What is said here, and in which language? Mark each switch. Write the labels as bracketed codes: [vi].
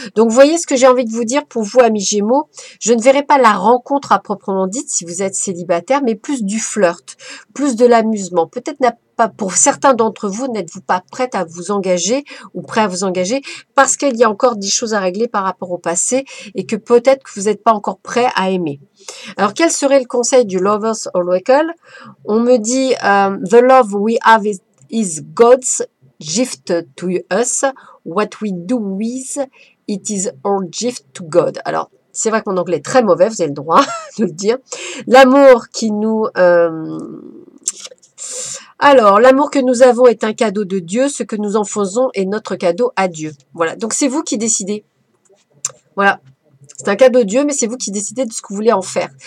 [fr] Donc, vous voyez ce que j'ai envie de vous dire pour vous, amis Gémeaux. Je ne verrai pas la rencontre à proprement dite si vous êtes célibataire, mais plus du flirt, plus de l'amusement. Peut-être n'a pas, pour certains d'entre vous, n'êtes-vous pas prête à vous engager ou prêt à vous engager parce qu'il y a encore des choses à régler par rapport au passé et que peut-être que vous n'êtes pas encore prêt à aimer. Alors, quel serait le conseil du Lovers Oracle? On me dit [en] The love we have is God's gift to us. What we do with it is our gift to God. [fr] Alors, c'est vrai que mon anglais est très mauvais, vous avez le droit de le dire. L'amour qui nous... Alors, l'amour que nous avons est un cadeau de Dieu. Ce que nous en faisons est notre cadeau à Dieu. Voilà, donc c'est vous qui décidez. Voilà. C'est un cadeau de Dieu, mais c'est vous qui décidez de ce que vous voulez en faire.